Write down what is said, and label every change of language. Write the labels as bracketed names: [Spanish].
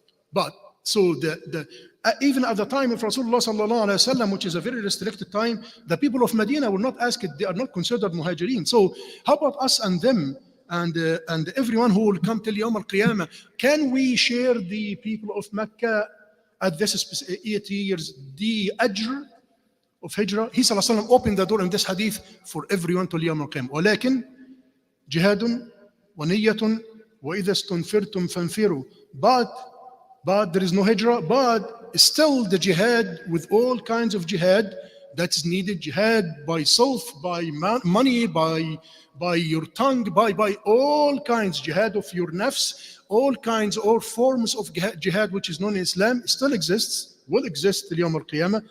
[English] But so even at the time of Rasulullah sallallahu alaihi wasallam, which is a very restricted time, the people of Medina were not asked; they are not considered Muhajirin. So how about us and them, and everyone who will come till Yawm al-Qiyamah? Can we share the people of Mecca at this 8 years the ajr of hijrah? He sallallahu alaihi wasallam opened the door in this hadith for everyone till Yawm al-Qiyamah. [Arabic] ولكن جهاد ونية وإذا استنفرتم فانفروا. [English] But there is no hijrah, but still the jihad, with all kinds of jihad that is needed, jihad by self, by money, by your tongue, by all kinds, jihad of your nafs, all kinds, all forms of jihad which is known in Islam still exists, will exist till Yawm al-Qiyamah.